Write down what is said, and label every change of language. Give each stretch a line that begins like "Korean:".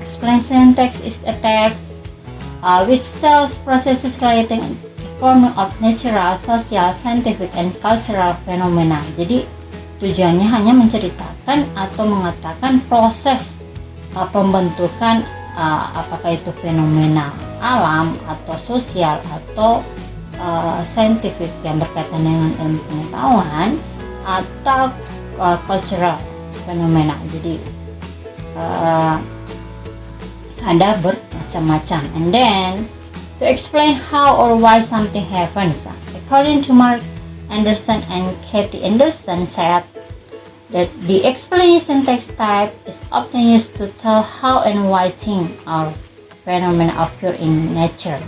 English: Explanation text is a text which tells processes relating forming of natural, social, scientific, and cultural phenomena.
Indonesian: Jadi tujuannya hanya menceritakan atau mengatakan proses pembentukan apakah itu fenomena alam atau sosial atau scientific yang berkaitan dengan ilmu pengetahuan atau cultural phenomena. Jadi ada bermacam-macam.
English: And then to explain how or why something happens. According to Mark Anderson and Kathy Anderson said that the explanation text type is often used to tell how and why things or phenomena occur in nature.